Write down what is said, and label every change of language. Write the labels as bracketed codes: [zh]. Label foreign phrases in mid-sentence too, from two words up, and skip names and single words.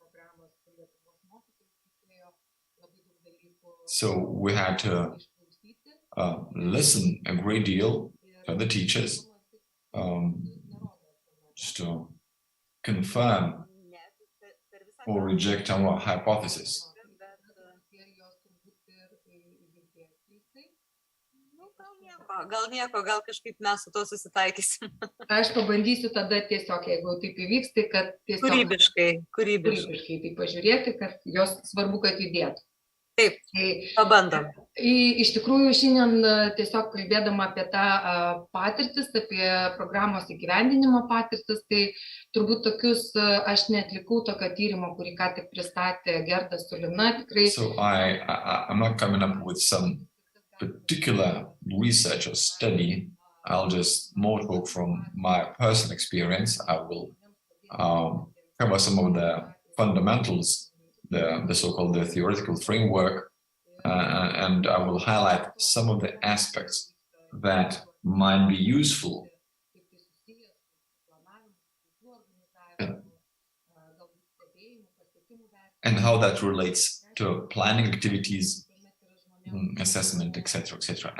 [en] So we had to listen a great deal to the teachers, just to confirm or reject our hypothesis. [lt] Gal kažkaip mes su to susitaikysim. Aš pabandysiu tada tiesiog, jeigu taip įvyks, tai kad tiesiog kūrybiškai tai pažiūrėti, kad jos svarbu, kad judėtų. Taip, pabandom. Iš tikrųjų, šiandien tiesiog kalbėdama apie tą patirtis, apie programos įgyvendinimo patirtis, tai turbūt tokius, aš neatlikau tokio tyrimo, kurį ką tik pristatė Gerda su Lina, tikrai. [en] So I'm not coming up with some particular research or study. I'll just more talk from my personal experience. I will cover some of the fundamentals, the so-called the theoretical framework, and I will highlight some of the aspects that might be useful and how that relates to planning activities, assessment, etc., etc.